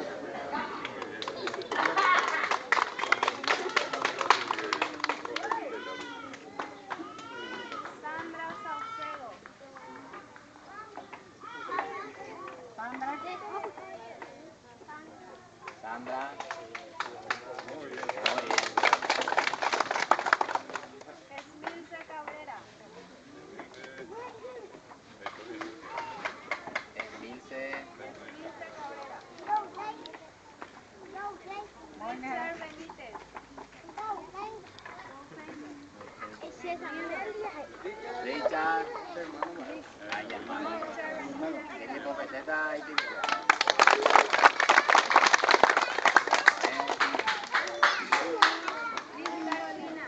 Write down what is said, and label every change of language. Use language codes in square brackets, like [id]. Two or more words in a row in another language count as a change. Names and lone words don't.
[es] Sandra Saucedo. Sandra. Muy bien. Esmilce Cabrera. Emilce. Esmilce Cabrera. Richard Benítez. Richard. Ay, hermano. ¿Qué tipo de teta hay? Liz Carolina.